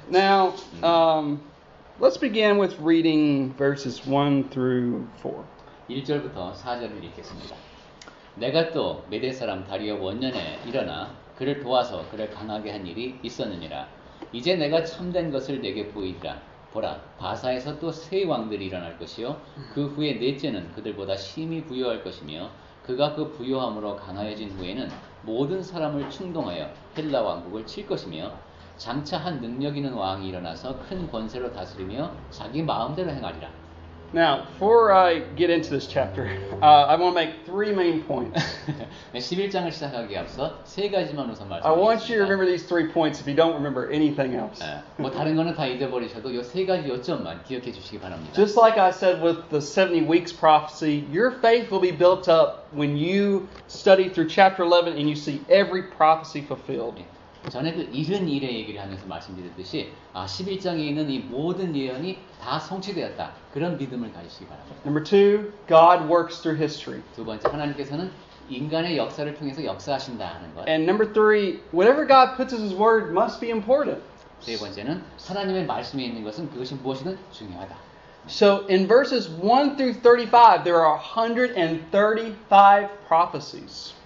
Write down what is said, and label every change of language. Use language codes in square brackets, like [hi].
[en] Now, let's begin with reading verses 1 through 4. [ko] 1절부터 4절을 읽겠습니다. 내가 또 메대 사람 다리오 원년에 일어나 그를 도와서 그를 강하게 한 일이 있었느니라. 이제 내가 참된 것을 내게 보이리라. 보라, 바사에서 또 세 왕들이 일어날 것이요 그 후에 넷째는 그들보다 심히 부요할 것이며 그가 그 부요함으로 강하여진 후에는 모든 사람을 충동하여 헬라 왕국을 칠 것이며 장차 한 능력 있는 왕이 일어나서 큰 권세로 다스리며 자기 마음대로 행하리라. [en] Now, before I get into this chapter, I want to make three main points. [ko] 11장을 시작하기에 앞서 세 가지만 우선 말씀드리겠습니다. [en] I want you to remember these 3 points if you don't remember anything else. [ko] 뭐 다른 거는 다 잊어버리셔도 이 세 가지 요점만 기억해 주시기 바랍니다. [en] Just like I said with the 70 weeks prophecy, your faith will be built up when you study through chapter 11 and you see every prophecy fulfilled. [ko] 전에 그 이른 일의 얘기를 하면서 말씀드렸듯이 11장에 있는 이 모든 예언이 다 성취되었다. 그런 믿음을 가지시기 바랍니다. [en] Number 2, God works through history. [ko] 두 번째, 하나님께서는 인간의 역사를 통해서 역사하신다는 것. [en] And number 3, whatever God puts as His word must be important. [ko] 세 번째는 하나님의 말씀에 있는 것은 그것이 무엇이든 중요하다. [en] So in verses 1 through 35, there are 135 prophecies.